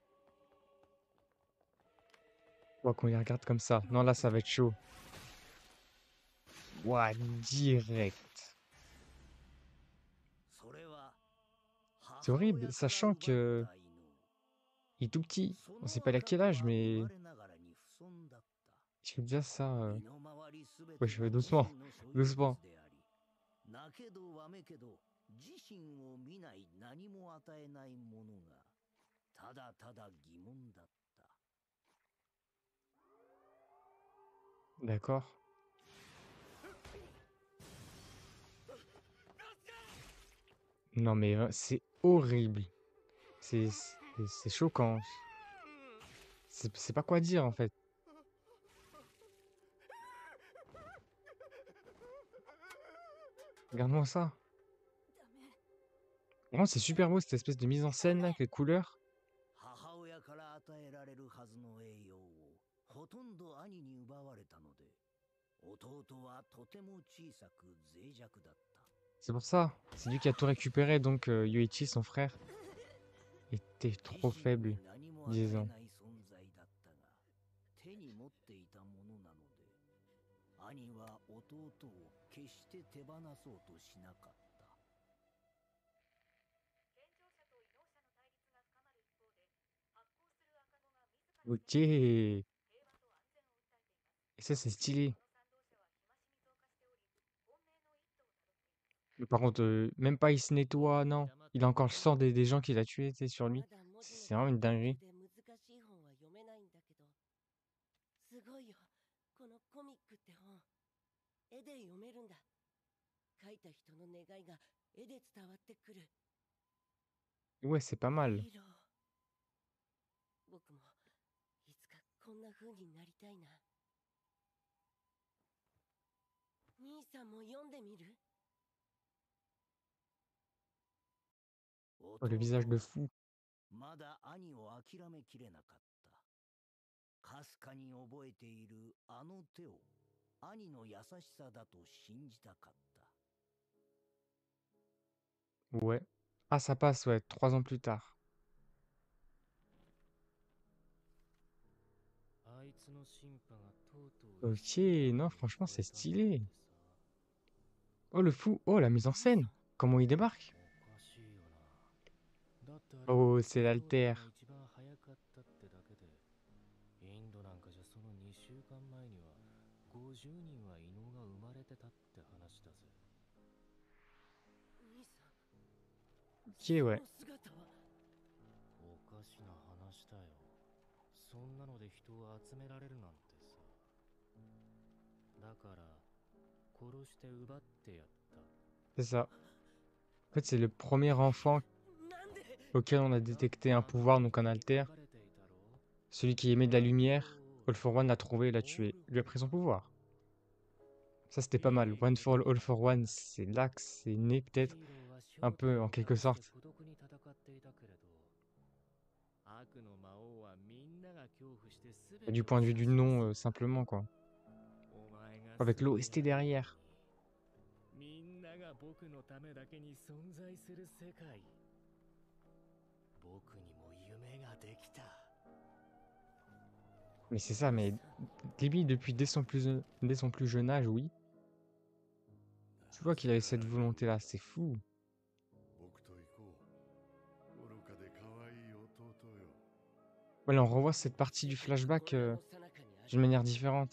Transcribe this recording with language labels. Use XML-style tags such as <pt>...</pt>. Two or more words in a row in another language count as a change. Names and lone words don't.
<fr>Ouah, qu'on les regarde comme ça. Non, là, ça va être chaud. Ouah, direct.</fr> <ja>それは</ja> <fr>C'est</fr> <ja>母</ja> <fr>horrible,</fr> <ja>親から</ja> <fr>sachant</fr> <ja>奪っ</ja> <fr>que</fr> <ja>た犬</ja> <fr>il est tout petit.</fr> <ja>そ</ja> <fr>On sait</fr> <ja>の</ja> <fr>pas il a</fr> <ja>赤</ja> <fr>quel</fr> <ja>子</ja> <fr>âge,</fr> <ja>は生</ja> <fr>mais</fr> <ja>まれながらに不損だった</ja> <fr>je trouve déjà ça.</fr> <ja>身の回りすべ</ja> <fr>Ouais,</fr> <ja>て</ja> <fr>je</fr> <ja>が</ja> <fr>vais</fr> <ja>自</ja> <fr>doucement,</fr> <ja>身の所有</ja> <fr>doucement.</fr> <ja>物であり泣けどわめけど自身を見ない何も与えないものがただただ疑問だった</ja> <fr>D'accord. Non, mais c'est horrible. C'est choquant. C'est pas quoi dire en fait. Regarde-moi ça.</fr> <ja>ダメ。</ja> <fr>Vraiment, c'est super beau cette espèce de mise en scène là, avec les couleurs.</fr> <ja>母親から与えられるはずの栄養をほとんど兄に奪われたので弟はとても小さく脆弱だった</ja> <fr>C'est pour ça. C'est lui qui a tout récupéré, donc Yoichi, son frère, était trop</fr> <ja>自身</ja> <fr>faible,</fr> <ja>に何も与え</ja> <fr>disons.</fr> <ja>ない存在だったが手に持っていたものなので兄は弟を決して手放そうとしなかった</ja> <fr>Ok. Et ça, c'est stylé. Mais par contre, même pas il se nettoie, non. Il a encore le sang des gens qu'il a tués, tu sais, sur lui.</fr> <ja>まだ文字</ja> <fr>C'est vraiment une</fr> <ja>が</ja> <fr>dinguerie.</fr> <ja>苦手で難しい本は読めないんだけど、すごいよ。このコミックって本、絵で読めるんだ。書いた人の願いが絵で伝わってくる。</ja> <fr>Ouais, c'est pas mal.</fr> <ja>ヒーロー。僕もいつかこんな風になりたいな。兄さんも読んでみる？</ja> <fr>Oh, le visage de fou.</fr> <ja>まだ兄を諦めきれなかった。かすかに覚えているあの手を兄の優しさだと信じたかった。</ja> <fr>Ouais. Ah, ça passe, ouais, 3 ans plus tard.</fr> <ja>あいつの審判がとうとう</ja> <fr>Ok, non, franchement, c'est stylé. Oh, le fou. Oh, la mise en scène. Comment il débarque?</fr> <ja>おかしいよな。だってあれ</ja> <fr>Oh, c'est</fr> <ja>お父さん</ja> <fr>l'alter.</fr> <ja>が一番早かったってだけで、インドなんかじゃその2週間前には50人は異能が生まれてたって話だぜ。兄さん、</ja> <fr>Ok,</fr> <ja>そ</ja> <fr>ouais.</fr> <ja>の姿は。おかしな話だよ。そんなので人を集められるなんてさ。だから殺して奪ってやった。</ja> <fr>C'est ça. En fait, c'est le premier enfant</fr> <ja>なんで</ja> <fr>auquel on a détecté un pouvoir, donc un alter. Celui qui émet de la lumière. All for One l'a trouvé et l'a tué. Il lui a pris son pouvoir. Ça, c'était pas mal. One for All, All for One, c'est là que c'est né, peut-être. Un peu, en quelque sorte. Et du point de vue du nom, simplement, quoi. Avec l'OST derrière.</fr> <ja>みんなが僕のためだけに存在する世界。僕にも夢ができた。</ja> <fr>Mais c'est ça, mais Ghibli, dès son plus jeune âge, oui. Tu vois qu'il avait cette volonté-là, c'est fou. Voilà, on revoit cette partie du flashback d'une manière différente.</fr>